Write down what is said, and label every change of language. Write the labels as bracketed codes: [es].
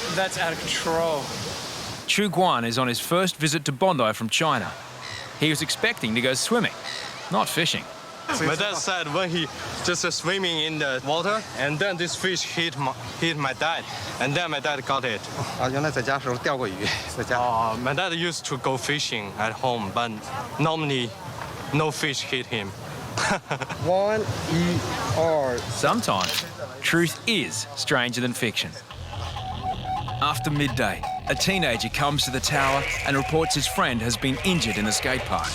[en] That's out of control. Chu Guan is on his first visit to Bondi from China. He was expecting to go swimming, not fishing. My dad said when he just swimming in the water, and then this fish hit my dad, and then my dad got it. [zh] 原来在家时候钓过鱼，在家。 [en] My dad used to go fishing at home, but normally no fish hit him. 1, 2. Sometimes truth is stranger than fiction. After midday, a teenager comes to the tower and reports his friend has been injured in the skate park.